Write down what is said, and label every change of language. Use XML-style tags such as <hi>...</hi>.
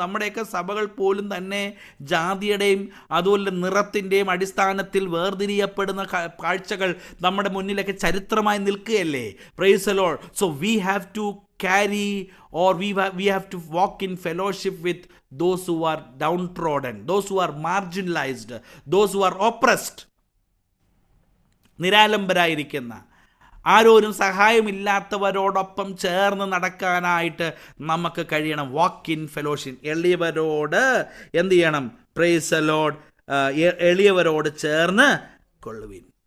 <ml>നമ്മുടെയൊക്കെ സഭകൾ പോലും തന്നെ ജാതിയുടെയും അതുപോലെ നിറത്തിൻ്റെയും അടിസ്ഥാനത്തിൽ വേർതിരിയപ്പെടുന്ന കാഴ്ചകൾ നമ്മുടെ മുന്നിലൊക്കെ ചരിത്രമായി നിൽക്കുകയല്ലേ.</ml> <en>Praise the Lord. So we have to carry, or we have to walk in fellowship with those who are downtrodden, those who are marginalized, those who are oppressed.</en> <ml>നിരാലംബരായിരിക്കുന്ന, ആരോരും സഹായമില്ലാത്തവരോടൊപ്പം ചേർന്ന് നടക്കാനായിട്ട് നമുക്ക് കഴിയണം.</ml> <en>Walk in fellowship.</en> <ml>എളിയവരോട് എന്ത് ചെയ്യണം?</ml> <en>Praise the Lord.</en> <ml>എളിയവരോട് ചേർന്ന് കൊള്ളുവിൻ.</ml>